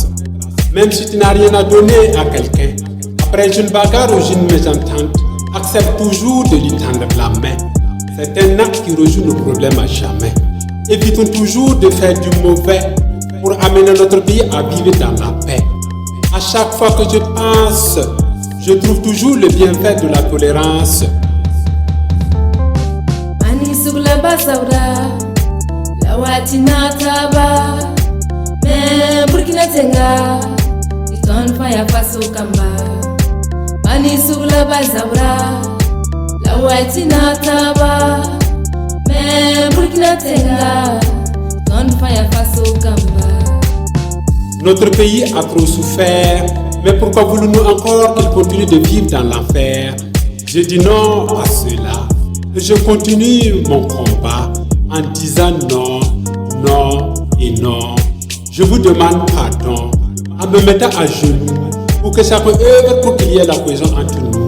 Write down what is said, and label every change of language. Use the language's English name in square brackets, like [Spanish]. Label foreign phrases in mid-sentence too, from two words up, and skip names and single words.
[French] Même si tu n'as rien à donner à quelqu'un, après une bagarre ou une mésentente, accepte toujours de lui tendre la main. C'est un acte qui résout nos problèmes à jamais. Évitons toujours de faire du mauvais pour amener notre pays à vivre dans la paix. À chaque fois que je pense, je trouve toujours le bienfait de la tolérance. [Mossi] Mani sugla basaura, lawati nataba, me Burkina Tenga, iton faya faso kamba. Mani sugla basaura, lawati nataba, me Burkina Tenga, iton faya faso kamba. [French] Notre pays a trop souffert, mais pourquoi voulons-nous encore qu'il continue de vivre dans l'enfer? Je dis non à cela, et je continue mon combat en disant non, non et non. Je vous demande pardon en me mettant à genoux pour que chacun œuvre pour qu'il y ait la cohésion entre nous.